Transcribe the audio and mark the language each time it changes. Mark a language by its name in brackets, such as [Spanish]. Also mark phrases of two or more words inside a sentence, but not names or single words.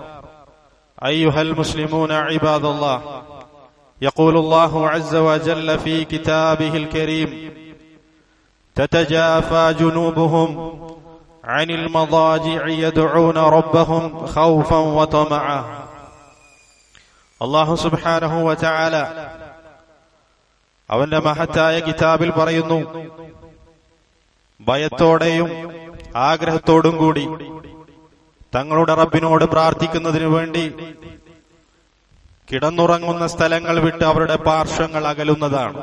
[Arabic] أيها المسلمون عباد الله، يقول الله عز وجل في كتابه الكريم: تتجافى جنوبهم عن المضاجع يدعون ربهم خوفا وطمعا. الله سبحانه وتعالى [Malayalam] അവന്റെ മഹത്തായ കിതാബിൽ പറയുന്നു, ഭയത്തോടെയും ആഗ്രഹത്തോടും കൂടി തങ്ങളുടെ റബ്ബിനോട് പ്രാർത്ഥിക്കുന്നതിനു വേണ്ടി കിടന്നുറങ്ങുന്ന സ്ഥലങ്ങൾ വിട്ട് അവരുടെ പാർശ്വങ്ങൾ അകലുന്നതാണ്.